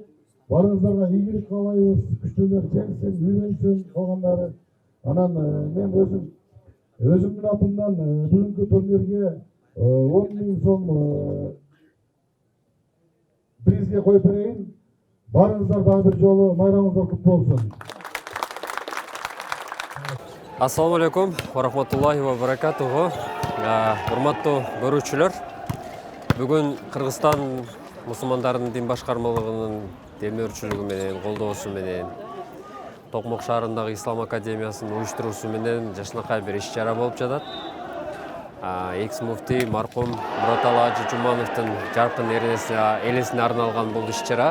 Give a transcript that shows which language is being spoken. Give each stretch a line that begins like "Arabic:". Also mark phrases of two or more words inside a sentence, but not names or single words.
Kyrgyz: Баарыңыздарга ийгилик каалайбыз. Күчтүүлөр жеңсин, үйрөнсүн калгандары. Анан мен өзүмдүн атымдан бүгүнкү турнирге 10.000 сом призге коюп берейин. Барыңыздар дагы бир жолу майрамыңыздар куттуу болсун.
Arabic: السلام عليكم ورحمة الله وبركاته.
Kyrgyz: Урматтуу көрүүчүлөр, бүгүн Кыргызстан мусулмандарынын дин башкармалыгынын демөөрчүлүгү менен, колдоосу менен Токмок шаарындагы Ислам Академиясынын уюштуруусу менен жашынакай бир иш чара болуп жатат. Экс-муфтий марқум Muratalla Hacı Jumановтун жаркын элесине арналган бул иш чара